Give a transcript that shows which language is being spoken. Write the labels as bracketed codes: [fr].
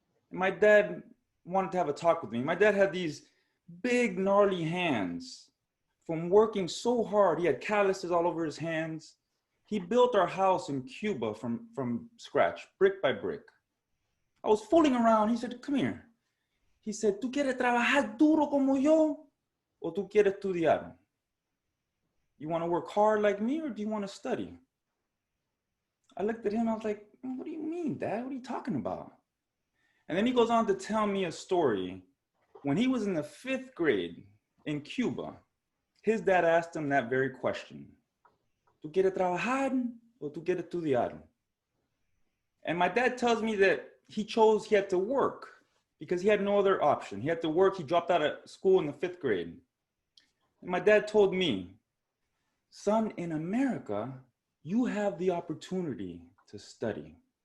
[en] And my dad wanted to have a talk with me. My dad had these big, gnarly hands from working so hard. He had calluses all over his hands. He built our house in Cuba from scratch, brick by brick. I was fooling around. He said, come here. [es] He said, ¿Tú quieres trabajar duro como yo o tú quieres estudiar? [en] You want to work hard like me or do you want to study? I looked at him, I was like, what do you mean, Dad? What are you talking about? And then he goes on to tell me a story. When he was in the 5th grade in Cuba, his dad asked him that very question. [es] ¿Tú quieres trabajar o tú quieres estudiar? [en] And my dad tells me that he had to work because he had no other option. He had to work. He dropped out of school in the 5th grade. And my dad told me, son, in America, you have the opportunity to study.